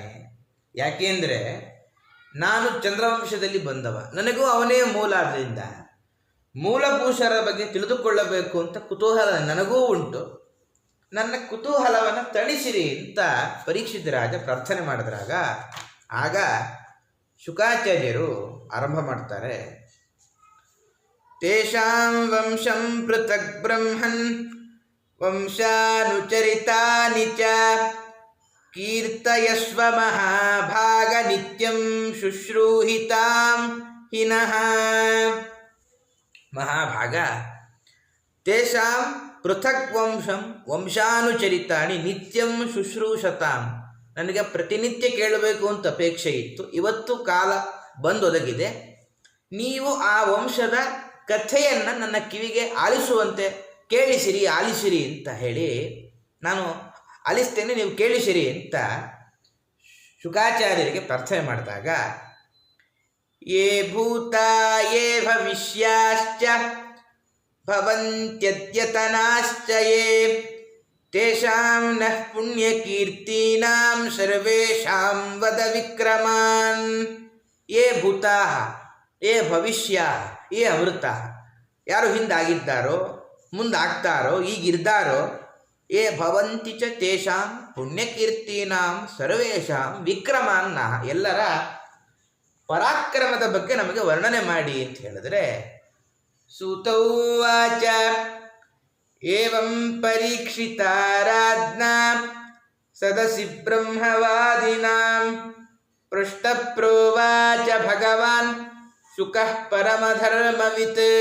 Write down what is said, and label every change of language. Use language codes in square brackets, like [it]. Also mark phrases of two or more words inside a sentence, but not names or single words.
[kn] ಯಾಕೆಂದರೆ ನಾನು ಚಂದ್ರವಂಶದಲ್ಲಿ ಬಂದವ, ನನಗೂ ಅವನೇ ಮೂಲ. ಆದ್ದರಿಂದ ಮೂಲಪುರುಷರ ಬಗ್ಗೆ ತಿಳಿದುಕೊಳ್ಳಬೇಕು ಅಂತ ಕುತೂಹಲ ನನಗೂ ಉಂಟು. ನನ್ನ ಕುತೂಹಲವನ್ನು ತಣಿಸಿರಿ ಅಂತ ಪರೀಕ್ಷಿತ ರಾಜ ಪ್ರಾರ್ಥನೆ ಮಾಡಿದ್ರಾಗ ಆಗ ಶುಕಾಚಾರ್ಯರು ಆರಂಭ ಮಾಡ್ತಾರೆ. [sa] ತೇಷಾಂ ವಂಶಂ ಪೃಥಕ್ ಬ್ರಹ್ಮನ್ ವಂಶಾನುಚರಿತಾನಿ ಚ ಕೀರ್ತಯಸ್ವ ಮಹಾಭಾಗ ನಿತ್ಯಂ ಶುಶ್ರೂಹಿತಾಂ ಹಿನಃ. ಮಹಾಭಾಗ, ತೇಷಾಂ ಪೃಥಕ್ ವಂಶಂ ವಂಶಾನುಚರಿತಾನಿ ನಿತ್ಯಂ ಶುಶ್ರೂಷತಾಂ. [kn] ನನಗೆ ಪ್ರತಿನಿತ್ಯ ಕೇಳಬೇಕು ಅಂತ ಅಪೇಕ್ಷೆ ಇತ್ತು. ಇವತ್ತು ಕಾಲ ಬಂದೊದಗಿದೆ. ನೀವು ಆ ವಂಶದ ಕಥೆಯನ್ನು ನನ್ನ ಕಿವಿಗೆ ಆಲಿಸುವಂತೆ ಕೇಳಿಸಿರಿ, ಆಲಿಸಿರಿ ಅಂತ ಹೇಳಿ, ನಾನು ಆಲಿಸ್ತೇನೆ, ನೀವು ಕೇಳಿಸಿರಿ ಅಂತ ಶುಕಾಚಾರ್ಯರಿಗೆ ಪ್ರಾರ್ಥನೆ ಮಾಡಿದಾಗ, [sa] ಯೇ ಭೂತ ಯೇ ಭವಿಷ್ಯಾಶ್ಚ ಭವಂತ್ಯದ್ಯತನಾಶ್ಚ ಯೇ ತೇಷಾಂ ನಃ ಪುಣ್ಯಕೀರ್ತೀನಾಂ ಸರ್ವೇಷಾಂ ವದ ವಿಕ್ರಮಾನ್. ಯೇ ಭೂತಾಃ ಯೇ ಭವಿಷ್ಯಾಃ ಯೇ ಅಮೃತಾಃ. [kn] ಯಾರು ಹಿಂದಾಗಿದ್ದಾರೋ, ಮುಂದಾಗ್ತಾರೋ, ಈಗಿರ್ತಾರೋ, [sa] ಯೇ ಭವಂತಿ ಚ ತೇಷಾಂ ಪುಣ್ಯಕೀರ್ತೀನಾಂ ಸರ್ವೇಷಾಂ ವಿಕ್ರಮಾನ್ನ. [kn] ಎಲ್ಲರ ಪರಾಕ್ರಮದ ಬಗ್ಗೆ ನಮಗೆ ವರ್ಣನೆ ಮಾಡಿ ಅಂತ ಹೇಳಿದ್ರೆ, [sa] ಸೂತೌ ವಾಚ ಏವಂ ಪರೀಕ್ಷಿತಾ ರಾಜ್ಞಾ ಸದಸಿ ಬ್ರಹ್ಮವಾದಿನಾಂ ಪೃಷ್ಟಪ್ರೋವಾಚ ಭಗವಾನ್ ಶುಕಃ ಪರಮಧರ್ಮವಿತ್.